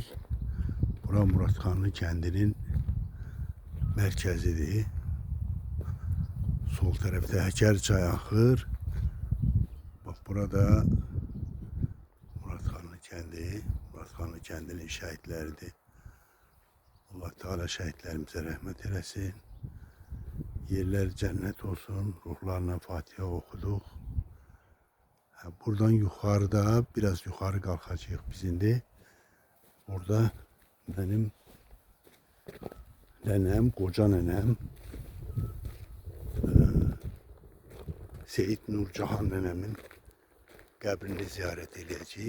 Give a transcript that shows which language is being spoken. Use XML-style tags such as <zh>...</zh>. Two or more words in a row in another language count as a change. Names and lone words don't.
<az>Bura Muratxanlı kəndinin mərkəzidir. Sol tərəfdə Həkər çay axır. Bax burada Muratxanlı kəndi, Muratxanlı kəndinin şəhidləridir. Allah Teala şəhidlərimizə rəhmət eləsin.</az> <tr>Yerler cennet olsun. Ruhlarına Fatiha okuduq. Buradan yukarıda biraz yukarı kalkacağız biz indi. Orada benim nenem, koca nenem, Seyit Nurcahan nenemin qəbrini ziyaret edeceğiz.</tr>